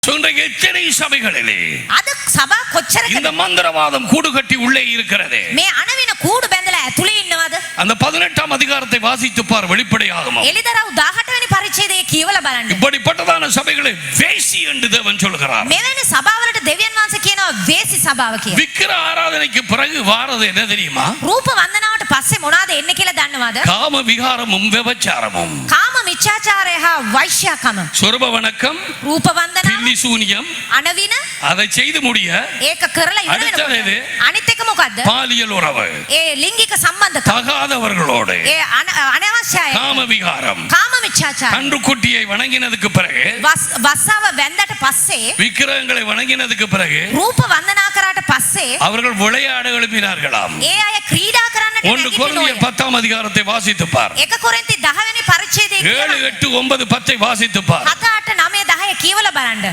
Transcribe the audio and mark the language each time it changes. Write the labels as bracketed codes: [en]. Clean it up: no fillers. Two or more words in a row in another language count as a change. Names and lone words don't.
[ta] எத்தனை சபைகளிலே [si] අද සභා කොච්චරකද [ta] இந்த மந்திரவாதம் கூடு கட்டி உள்ளே இருக்கிறது. [si] මේ අනවින කූඩු බැඳලා ඇතුලේ ඉන්නවද? [ta] அந்த 18ஆம் அதிகாரத்தை வாசித்து பார், வெளிப்படையாகும். [si] එලිදරව් 18 වෙනි පරිච්ඡේදයේ කියවලා බලන්න. [ta] இப்படிப்பட்டதான சபைகளை வேசி என்று தேவன் சொல்கிறார். [si] මෙවැනි සභාවලට දෙවියන් වහන්සේ කියනවා වේසි සභාව කියලා. [ta] விக்கிர ஆராதனைக்கு பிறகு வாரது என்ன தெரியுமா? [si] රූප වන්දනාවට පස්සේ මොනවාද එන්නේ කියලා දන්නවද? [ta] காம விகாரமும் விபச்சாரமும். [si] කාම මිච්ඡාචාරය හා වෛශ්‍යකම. [ta] சொர்ப வணக்கம், [si] රූප වන්දනාව, [ta] பில்லி சூனியம், [si] අනවින [ta] அதை செய்து முடிய [si] ඒක කරලා ඉවර [ta] அடுத்தது [si] වෙනකොට අනිත් එක මොකද්ද? [ta] பாலியல் உறவு, [si] ඒ ලිංගික සම්බන්ධකම්, [ta] தகாதவர்களோடு, [si] ඒ අනවශ්‍යයි, [ta] காம விகாரம். [si] කාම මිච්ඡාචාරය. [ta] கன்றுக்குட்டியை வணங்கினதுக்கு பிறகு, [si] වස්සාව වැන්දට පස්සේ, [ta] விக்கிரகங்களை வணங்கினதுக்கு பிறகு [si] රූප වන්දනා කරාට පස්සේ [ta] அவர்கள் விளையாட எழுப்பினார்களாம். [si] ඒ අය ක්‍රීඩා කරන්නට [ta] 1 கொரிந்தியர் 10ஆம் அதிகாரத்தை வாசித்து பார். [si] 1 කොරින්ති 10 වෙනි පරිච්ඡේදයේ [ta] 7, 8, 9, 10 வாசித்து பார். [si] 7 8 9 10 කියවලා බලන්න.